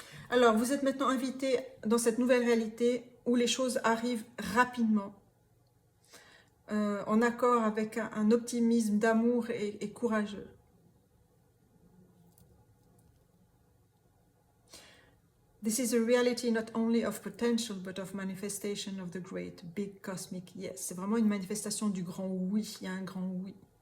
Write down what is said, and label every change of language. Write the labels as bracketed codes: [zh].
[fr] Alors, vous êtes maintenant invité dans cette nouvelle réalité où les choses arrivent rapidement, en accord avec un optimisme d'amour et courageux. [en] This is a reality not only of potential, but of manifestation of the great, big, cosmic yes. [fr] C'est vraiment une manifestation du grand oui, il y a un grand oui.